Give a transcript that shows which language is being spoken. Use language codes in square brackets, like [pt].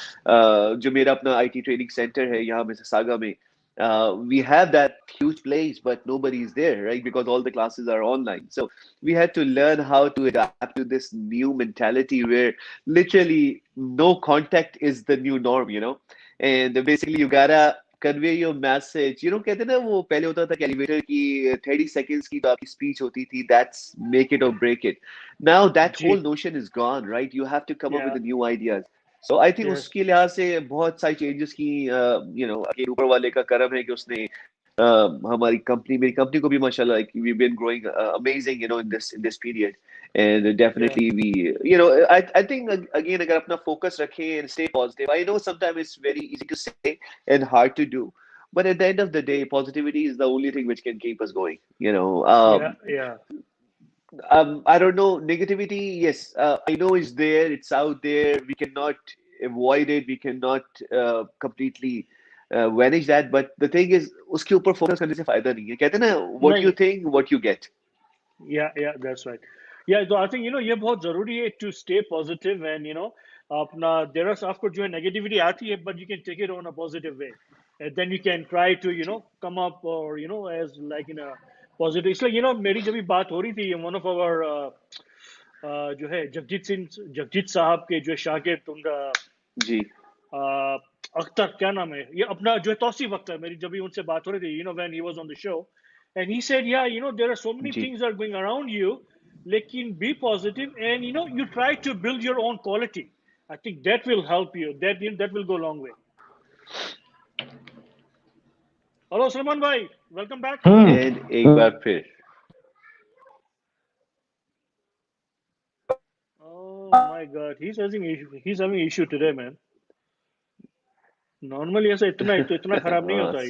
[hi] जो मेरा अपना IT training center है यहाँ Mississauga में, [en] we have that huge place, but nobody is there, right? Because all the classes are online. So we had to learn how to adapt to this new mentality where literally no contact is the new norm. And basically you gotta convey your message. [hi] कहते हैं ना, वो पहले होता था कि elevator की 30 seconds की तो आपकी स्पीच होती थी, [en] that's make it or break it. Now that whole जी, notion is gone, right? You have to come up with yeah, the new ideas. So I think yes, [hi] उसके लिहाज से बहुत सारी चेंजेस की, अगेन ऊपर वाले का करम है कि उसने हमारी कंपनी मेरी कंपनी को भी माशाल्लाह [en] like we've been growing amazing in this period and Yeah. definitely we I think again [hi] अगर अपना focus रखें [en] and stay positive. I know sometimes it's very easy to say and hard to do, but at the end of the day positivity is the only thing which can keep us going. Yeah. Yeah. I don't know, negativity, yes, I know it's there, it's out there. We cannot avoid it. We cannot completely vanish that. But the thing is, [hi] उसके ऊपर focus करने से फायदा नहीं है. कहते हैं ना, [en] what you [hi] नहीं. [en] think, what you get. Yeah, yeah, that's right. Yeah, so I think [hi] ये बहुत जरूरी है [en] to stay positive and अपना there are [hi] आपको जो है negativity आती है [en] but you can take it on a positive way and then you can try to come up or as like in a positive. [hi] इसलिए मेरी जब भी बात हो रही थी [en] one of our [hi] जो है जगजीत साहब के जो है शागिर्द उनका जी. अख्तर क्या नाम है ये अपना जो है तौसीफ अख्तर मेरी जब भी उनसे बात हो रही थी [en] when he was on the show and he said yeah there are so many जी. things are going around you lekin be positive and you try to build your own quality. I think that will help you, that will go a long way. Hello Suleman bhai, welcome back. [hi] And एक बार फिर. [en] Oh my god, he's having issue today man. [hi] Normally ऐसा इतना खराब नहीं होता है ये.